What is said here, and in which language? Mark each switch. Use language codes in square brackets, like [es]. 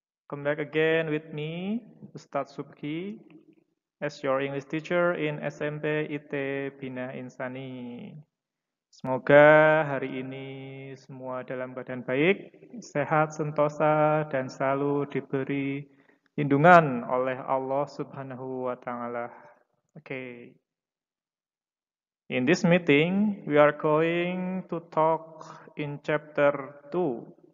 [en] Come back again with me, Ustadz Subki, as your English teacher in SMP IT Bina Insani. [id] Semoga hari ini semua dalam keadaan baik, sehat, sentosa, dan selalu diberi lindungan oleh Allah Subhanahu wa Ta'ala. [en] Okay. In this meeting, we are going to talk in chapter 2.